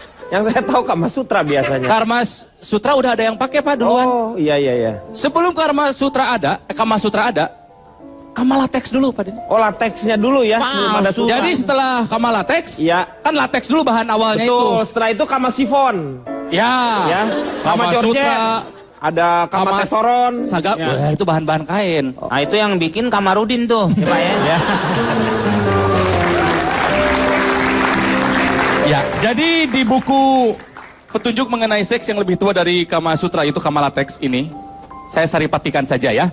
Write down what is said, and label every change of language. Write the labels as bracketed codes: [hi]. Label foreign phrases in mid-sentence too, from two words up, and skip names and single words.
[id] Yang saya tahu Kama Sutra biasanya. Karma Sutra udah ada yang pakai Pak duluan. Oh, iya. Sebelum Karma Sutra ada, Kama Sutra ada, Karma Latex dulu Pak Denny. Oh, lateksnya dulu ya, belum ada sutra. Jadi setelah Karma Latex, Iya. kan latex dulu bahan awalnya Betul, itu. setelah itu Kama Sifon. Ya, Ya, Kama Kama Georgette. Sutra, Ada Kama Kama Tesoron. Sagap, Ya. wah, itu bahan-bahan kain. Nah, itu yang bikin Kamarudin tuh, ya Pak ya. Ya, jadi di buku petunjuk mengenai seks yang lebih tua dari Kama Sutra itu Kama Latex ini, saya saripatikan saja ya.